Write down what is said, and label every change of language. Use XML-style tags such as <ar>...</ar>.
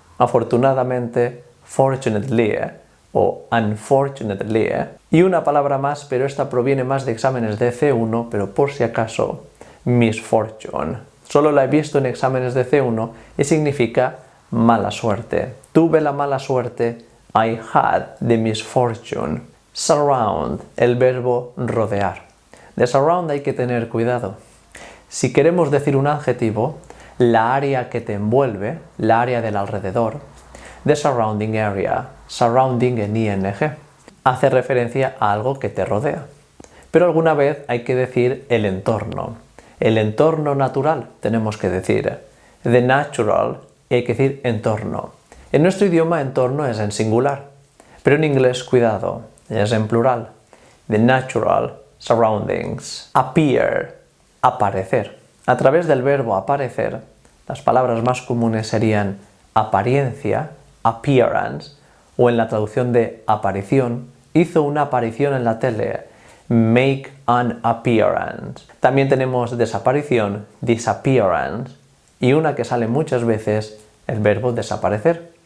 <es>Afortunadamente, fortunately o unfortunately. Y una palabra más, pero esta proviene más de exámenes de C1, pero por si acaso, misfortune. Solo la he visto en exámenes de C1 y significa mala suerte. Tuve la mala suerte,</es> <en>I had the misfortune.</en> <es>Surround, el verbo rodear. De surround hay que tener cuidado. Si queremos decir un adjetivo, la área que te envuelve, la área del alrededor,</es> <en>the surrounding area,</en> <es>surrounding en ing, hace referencia a algo que te rodea. Pero alguna vez hay que decir el entorno natural, tenemos que decir</es> <en>the natural,</en> <es>y hay que decir entorno. En nuestro idioma entorno es en singular, pero en inglés, cuidado, es en plural.</es> <en>The natural surroundings.</en> <es>Appear, aparecer. A través del verbo aparecer, las palabras más comunes serían apariencia, appearance, o en la traducción de aparición, hizo una aparición en la tele,</es> <en>make an appearance.</en> <es>También tenemos desaparición, disappearance, y una que sale muchas veces, el verbo desaparecer.</es>